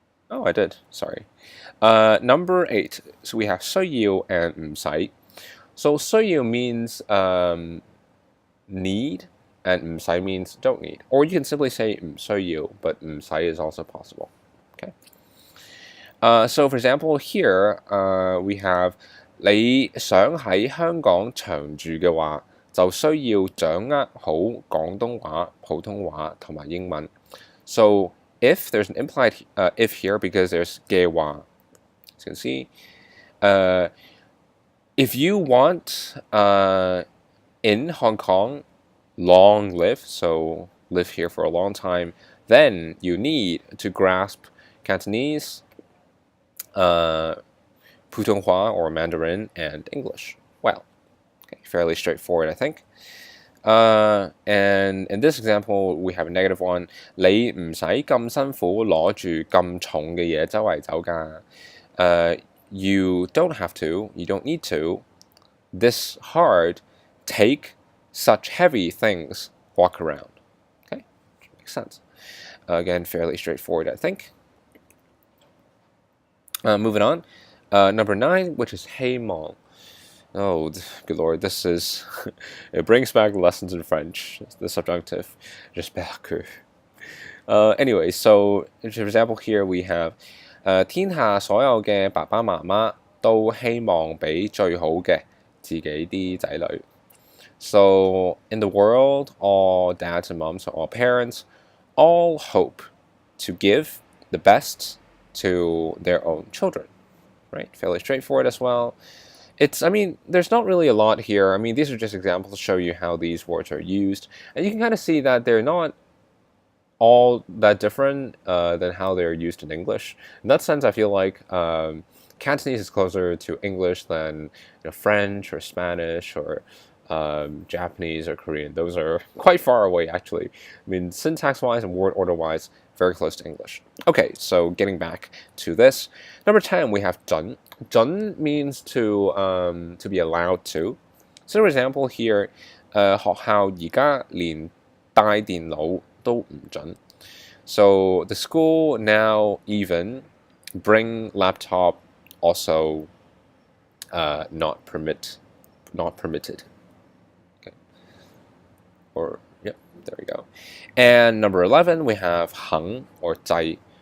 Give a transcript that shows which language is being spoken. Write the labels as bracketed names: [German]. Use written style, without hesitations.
[English] Oh, I did. Sorry. Number 8. So we have 需要 and 唔使. So 需要 means need, and 唔使 means don't need. Or you can simply say 唔需要, but 唔使 is also possible. Okay. So for example, here we have [Cantonese] 你想喺香港長住嘅話，就需要掌握好廣東話、普通話同埋英文. [English] So if there's an implied if here because there's 嘅話, as you can see, if you want in Hong Kong long live, so live here for a long time, then you need to grasp Cantonese, 普通話 or Mandarin, and English well. Okay, fairly straightforward, I think. And in this example, we have a negative one. [Cantonese] 你唔使咁辛苦攞住咁重嘅嘢周圍走㗎。 [English] You don't have to, you don't need to, this hard, take such heavy things, walk around. Okay, makes sense. Again, fairly straightforward, I think. Moving on. Number 9, which is 希望. Oh, good lord, this is, it brings back lessons in French, the subjunctive, [French] j'espère que. [English] Anyway, so, for example, here we have, [Cantonese] 天下所有嘅爸爸媽媽都希望俾最好嘅自己啲仔女. [English] So, in the world, all dads and moms, all parents, all hope to give the best to their own children, right? Fairly straightforward as well. I mean, there's not really a lot here. I mean, these are just examples to show you how these words are used. And you can kind of see that they're not all that different than how they're used in English. In that sense, I feel like Cantonese is closer to English than French or Spanish or Japanese or Korean. Those are quite far away, actually. I mean, syntax-wise and word order-wise, very close to English. Okay, so getting back to this. Number 10, we have 準.準 means to be allowed to. So for example here, [Cantonese] 學校而家連帶電腦都唔準. [English] So the school now even bring laptop also not permitted. Okay. Or yep, there we go. And number 11 we have 肯 or 制.